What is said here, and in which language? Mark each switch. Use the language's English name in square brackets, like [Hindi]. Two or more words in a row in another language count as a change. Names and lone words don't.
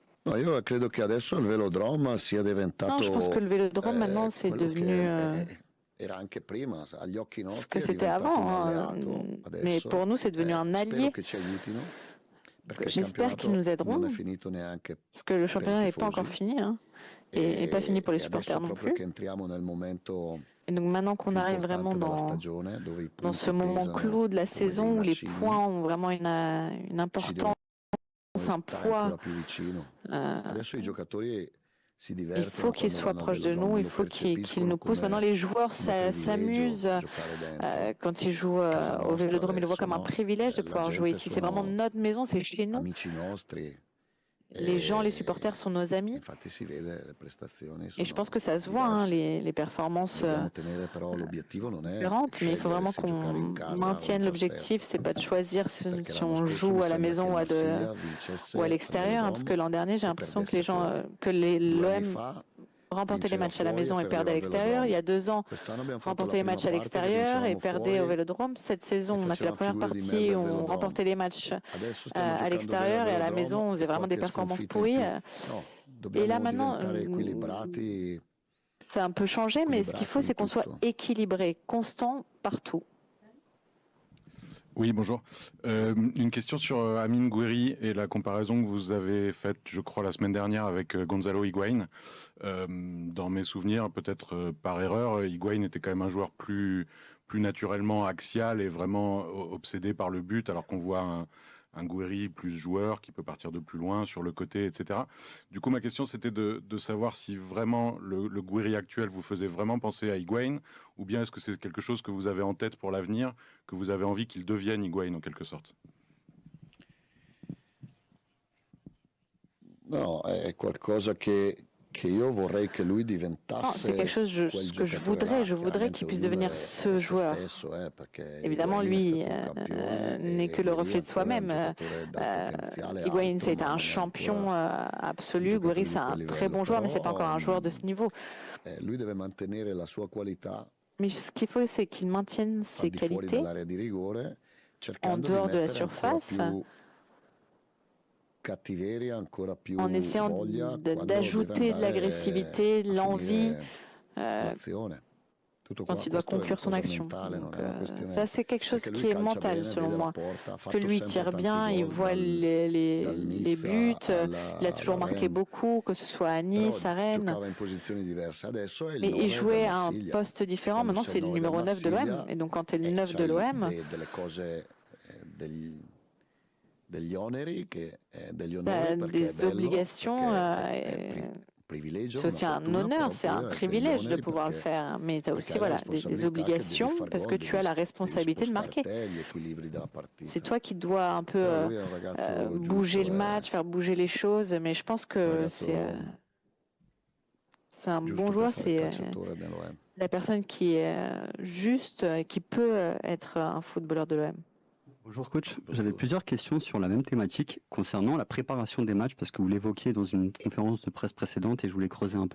[Italian] No, io credo che adesso il velodrome sia diventato. [French] Non, je pense que le vélodrome maintenant c'est devenu [Italian] era anche prima, agli occhi [French] ce [Italian] nostri [French] que [Italian] è [French] c'était [Italian] diventato [French] avant, [Italian] un [French] hein. [Italian] alleato. [French] Mais [Italian] Adesso, [French] pour nous c'est devenu un [Italian] spero [French] allié. [Italian] che ci aiutino, perché il [French] J'espère qu'ils nous [Italian] campionato [French] aideront, [Italian] non è finito neanche [French] parce que le championnat [Italian] per i [French] n'est pas encore [Italian] tifosi. [French] fini, hein, et pas fini pour les [Italian] E [French] supporters [Italian] adesso [French] non [Italian] proprio [French] plus. [Italian] che entriamo nel momento [French] Et donc maintenant qu'on [Italian] più [French] arrive vraiment [Italian] importante della stagione, dove i [French] dans ce [Italian] punti [French] moment [Italian] pesano [French] clou de la [Italian] come [French] saison [Italian] dei [French] où les [Italian] macigni, [French] points ont vraiment une [Italian] ci devono [French] importance, un [Italian] stare [French] poids, [Italian] ancora più vicino. Adesso i giocatori si [French] il [Italian] divertono [French] faut qu'ils [Italian] quando [French] soient [Italian] vanno al [French] proches de [Italian] velodrome, [French] nous, il [Italian] lo [French] faut qu'ils [Italian] percepiscono [French] nous poussent. Maintenant, [Italian] come [French] les joueurs [Italian] un privilegio [French] s'amusent [Italian] giocare dentro. [French] quand ils jouent [Italian] Casa [French] au [Italian] nostra [French] Vélodrome, ils le voient [Italian] adesso, [French] comme un [Italian] no? [French] privilège de [Italian] La [French] pouvoir jouer [Italian] gente [French] ici. C'est vraiment [Italian] sono [French] notre maison, c'est chez nous. [Italian] amici nostri. [French] Les gens, les supporters sont nos amis. [Italian] Infatti si vede, le prestazioni [French] Et je [Italian] sono [French] pense que ça se voit, hein, [Italian] diverse. [French] les performances [Italian] Dobbiamo tenere però l'obiettivo non è [French] différentes, mais il faut [Italian] scegliere [French] vraiment [Italian] se giocare in [French] qu'on [Italian] casa o in [French] maintienne [Italian] trasferta, [French] l'objectif. C'est pas de choisir [Italian] perché [French] si [Italian] l'anno [French] on [Italian] scorso [French] joue [Italian] mi [French] à la [Italian] sembra [French] maison [Italian] che [French] ou [Italian] Marsiglia vincesse [French] à [Italian] al [French] l'extérieur, hein, parce que [Italian] Velodrome [French] l'an dernier, j'ai [Italian] e [French] l'impression que [Italian] perdesse [French] les gens, [Italian] fuori. 2 anni [French] l'OM [Italian] fa [French] remportait les [Italian] vinceva [French] matchs à la [Italian] fuori e [French] maison et [Italian] perdeva [French] perdait à [Italian] al [French] l'extérieur. Il y a 2 ans, [Italian] Quest'anno abbiamo fatto la [French] remportait les [Italian] prima [French] matchs à [Italian] parte che [French] l'extérieur et [Italian] vincevamo [French] perdait au [Italian] fuori [French] Vélodrome. Cette saison, [Italian] e [French] on a fait la [Italian] facevamo [French] première [Italian] figure di [French] partie [Italian] merda [French] et [Italian] al [French] on [Italian] Velodrome. [French] remportait les matchs [Italian] Adesso stiamo [French] à [Italian] giocando bene al [French] l'extérieur et à la [Italian] Velodrome [French] maison, on faisait [Italian] e [French] vraiment des [Italian] qualche [French] performances [Italian] sconfitta in [French] pourries. [Italian] più. No, [French] Et là [Italian] dobbiamo [French] maintenant, [Italian] diventare equilibrati. [French] ça a un peu changé, mais ce qu'il faut, c'est qu'on soit équilibré, constant partout. Oui, bonjour. Une question sur Amine Gouiri et la comparaison que vous avez faite, je crois, la semaine dernière avec Gonzalo Higuaín. Dans mes souvenirs, peut-être par erreur, Higuaín était quand même un joueur plus naturellement axial et vraiment obsédé par le but, alors qu'on voit un Gouiri plus joueur qui peut partir de plus loin sur le côté, etc. Du coup, ma question, c'était de savoir si vraiment le Gouiri actuel vous faisait vraiment penser à Higuaín, ou bien est-ce que c'est quelque chose que vous avez en tête pour l'avenir, que vous avez envie qu'il devienne Higuaín en quelque sorte? [Italian] No, è qualcosa che io vorrei che lui [French] Non, [Italian] diventasse [French] c'est quelque chose que je voudrais. Je voudrais qu'il puisse devenir ce joueur. Évidemment, lui n'est que le reflet de soi-même. Higuaín, c'est un champion absolu. Gouiri, c'est un très bon joueur, mais c'est pas encore un joueur de ce niveau. [Italian] Lui deve mantenere la sua qualità [French] Mais ce qu'il faut, c'est qu'il maintienne ses [Italian] al di fuori [French] qualités [Italian] dell'area di rigore, [French] en [Italian] cercando di [French] dehors de la [Italian] mettere ancora [French] surface, [Italian] più cattiveria, ancora più [French] en essayant [Italian] voglia quando [French] d'ajouter [Italian] deve [French] de [Italian] andare [French] l'agressivité, [Italian] a [French] l'envie [Italian] finire l'azione. Tutto qua, [French] quand il doit [Italian] questo è una [French] conclure son [Italian] cosa [French] action. [Italian] mentale, [French] Donc, [Italian] non è una questione, [French] ça, c'est quelque chose [Italian] perché [French] qui [Italian] lui [French] est [Italian] calcia [French] mental, [Italian] bene, [French] selon [Italian] vede la [French] moi. [Italian] porta, ha [French] Parce que [Italian] fatto [French] lui [Italian] sempre [French] tire [Italian] tanti [French] bien, il [Italian] gol [French] voit [Italian] dal [French] les [Italian] Nizza [French] buts, il a toujours [Italian] alla [French] marqué [Italian] Rennes. [French] beaucoup, que ce soit à Nice, à [Italian] Però [French] Rennes. [Italian] giocava in posizioni diverse, adesso è il [French] Mais il [Italian] 9 [French] jouait [Italian] del [French] à un [Italian] Marsiglia. [French] poste différent. [Italian] Quando [French] Maintenant, [Italian] sei [French] c'est [Italian] il [French] le [Italian] 9 del [French] numéro 9 de l'OM. [Italian] Marsiglia, [French] Et donc, quand tu es le 9 de [Italian] c'hai [French] l'OM, [Italian] delle cose, degli oneri, degli [French] tu as [Italian] onori perché è [French] des [Italian] bello, [French] obligations. [Italian] perché è un privilegio, [French] C'est [Italian] una [French] aussi un [Italian] fortuna, [French] honneur, [Italian] però [French] c'est [Italian] poi [French] un [Italian] degli [French] privilège de [Italian] oneri [French] pouvoir le [Italian] perché [French] faire. Mais tu as aussi [Italian] hai la [French] voilà, des [Italian] responsabilità che devi [French] obligations [Italian] far [French] parce [Italian] gol, [French] que tu as la [Italian] devi [French] responsabilité de [Italian] spostare [French] marquer. [Italian] te gli equilibri della partita. [French] C'est toi qui dois un peu [Italian] Però lui è un ragazzo [French] bouger [Italian] giusto, [French] le match, faire bouger les choses. Mais je pense [Italian] un [French] que [Italian] ragazzo [French] c'est un [Italian] giusto [French] bon [Italian] per [French] joueur. [Italian] fare il [French] C'est [Italian] calciatore dell'OM. [French] la personne qui est juste et qui peut être un footballeur de l'OM. Bonjour coach, j'avais plusieurs questions sur la même thématique concernant la préparation des matchs parce que vous l'évoquiez dans une conférence de presse précédente et je voulais creuser un peu.